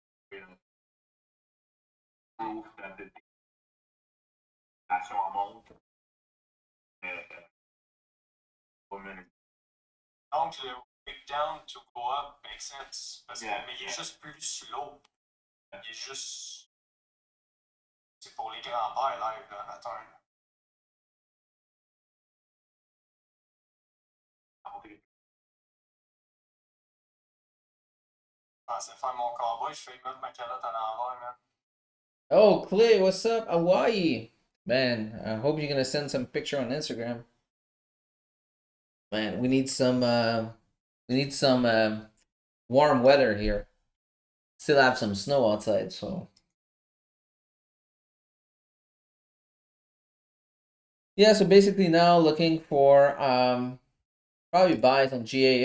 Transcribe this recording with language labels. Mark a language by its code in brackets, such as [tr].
[en] Proof that the inflation remonte. [fr] donc, le [en] down to go up makes sense. [fr] Parce que, [en] Yeah, [fr] mais il est [en] yeah. [fr] juste plus slow. Il est juste. C'est pour les grands-pères live, là, attends. Je pensais faire mon cowboy, je fais mettre ma calotte à l'envers, man. [en] Oh, Clay, what's up? Hawaii. Man, I hope you're gonna send some picture on Instagram. Man, we need some warm weather here. Still have some snow outside, so yeah, so basically now looking for probably buys on GA.